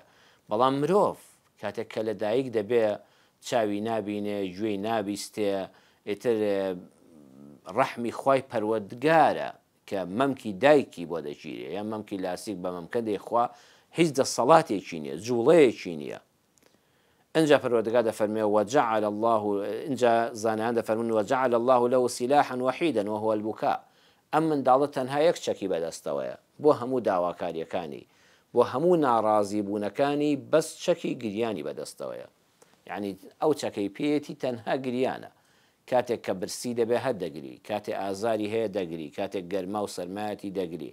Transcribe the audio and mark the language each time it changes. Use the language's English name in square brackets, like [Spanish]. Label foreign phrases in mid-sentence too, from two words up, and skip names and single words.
[Central Kurdish] بەڵام مرۆڤ کاتێک کە لە دایک دەبێ چاوی نابینێ، گوێی نابیستێ، ئیتر ڕەحمی خوای پەروەردگارە کە مەمکی دایکی بۆ دەگیرێ یان مەمکی لاسیک بە مەمکە دەیخوا، هیچ دەسەڵاتێکی نییە، جوڵەیەکی نییە. ئەنجا پەروەردگار دەفەرمێ [Arabic] وجعل الله، [Central Kurdish] ئینجا زانایان دەفەرمون [Arabic] وجعل الله له سلاحا وحيدا وهو البكاء. [Central Kurdish] ئەم منداڵە تەنها یەک چەکی بەدەستەوەیە بۆ هەموو داواکاریەکانی، بۆ هەموو ناڕازی بوونەکانی، بەس چەکی گریانی بەدەستەوەیە. یعنی ئەو چەکەی پێیەتی تەنها گریانە. کاتێک کە برسی دەبێ هەر دەگری، کاتێک ئازاری هەیە دەگری، کاتێک گەرما و سەرمایەتی دەگری.